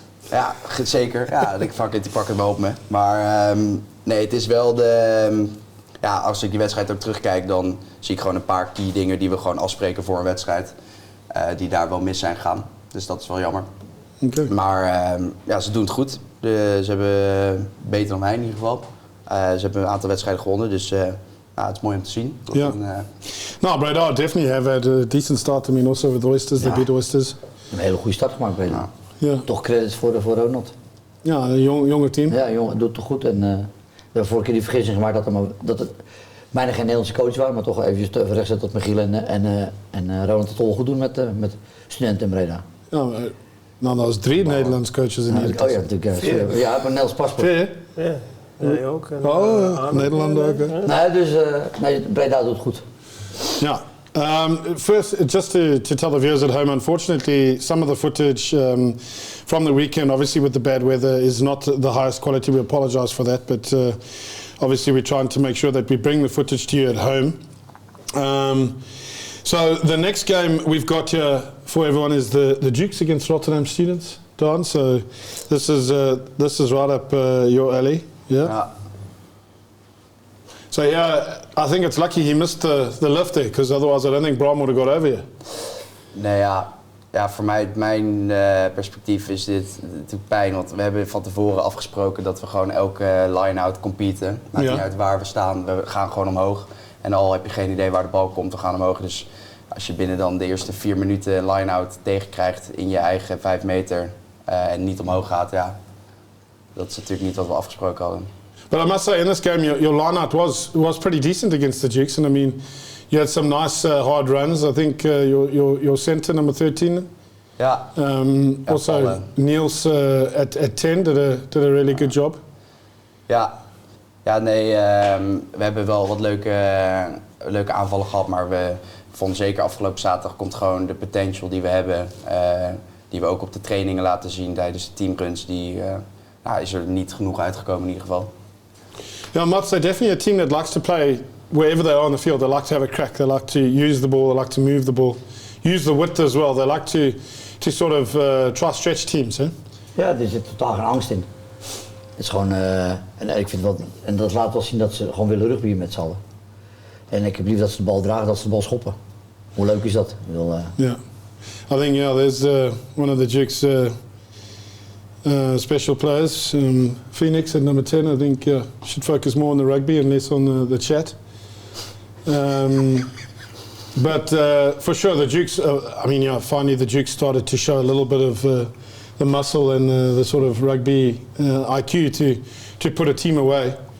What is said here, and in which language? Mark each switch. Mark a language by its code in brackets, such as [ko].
[nl] Ja, zeker. Ja, die pak het wel op me. Maar nee, het is wel als ik die wedstrijd ook terugkijk, dan zie ik gewoon een paar key dingen die we gewoon afspreken voor een wedstrijd. Die daar wel mis zijn gegaan. Dus dat is wel jammer. [en] Okay. [nl] Maar ze doen het goed. Ze hebben beter dan mij in ieder geval. Ze hebben een aantal wedstrijden gewonnen, dus het is mooi om te zien. [en] No, Breda definitely have had a decent start. I mean, also with the Oysters, they beat Oysters. [nl] Een hele goede start gemaakt, Breda. Ja. Toch credits voor Ronald. Ja, een jonge team. Ja, jongen, doet het toch goed. En we hebben vorige keer die vergissing gemaakt dat het bijna geen Nederlandse coach waren, maar toch eventjes te recht zetten tot Michiel en Ronald het al goed doen met studenten in Breda. Ja, nou, dat was 3 Nederlandse coaches in Nederland. Oh ja, natuurlijk. Ja, ik heb een Nederlands paspoort. Ja, jij ook. Nederland ook. Nee, dus Breda doet het goed. Ja. [en] First, just to tell the viewers at home, unfortunately, some of the footage from the weekend, obviously with the bad weather, is not the highest quality. We apologise for that, but obviously we're trying to make sure that we bring the footage to you at home. So the next game we've got here for everyone is the Dukes against Rotterdam Students, Daan. So this is right up your alley, yeah? So I think it's lucky he missed the lift there, because otherwise I don't think Bram would have got over here. [nl] Nee, voor mij, mijn perspectief is dit natuurlijk pijn, want we hebben van tevoren afgesproken dat we gewoon elke line-out competen. Maakt niet uit waar we staan, we gaan gewoon omhoog. En al heb je geen idee waar de bal komt, we gaan omhoog. Dus als je binnen dan de eerste 4 minuten line-out tegenkrijgt in je eigen 5 meter en niet omhoog gaat, dat is natuurlijk niet wat we afgesproken hadden. [en] But I must say, in this game, your line-out was pretty decent against the Dukes, and I mean, you had some nice hard runs. I think your centre, number 13. [nl] Ja. [en] Also, Paul, Niels at 10 did a really good job. [nl] Ja, nee, we hebben wel wat leuke aanvallen gehad, maar we vonden zeker afgelopen zaterdag komt gewoon de potential die we hebben, die we ook op de trainingen laten zien tijdens de teamruns, die is er niet genoeg uitgekomen in ieder geval. [en] Yeah, Mats, they're definitely a team that likes to play wherever they are on the field. They like to have a crack. They like to use the ball. They like to move the ball. Use the width as well. They like to sort of try stretch teams, hè? [nl] Ja, er zit totaal geen angst in. Het is gewoon, en ik vind wel, en dat laat wel zien dat ze gewoon willen rugbyen met z'n allen. En ik heb liever dat ze de bal dragen, dat ze de bal schoppen. Hoe leuk is dat? [en] Yeah. I think, there's one of the Dukes special players, Phoenix at number 10, I think should focus more on the rugby and less on the chat. But for sure the Dukes, finally the Dukes started to show a little bit of the muscle and the sort of rugby IQ to put a team away.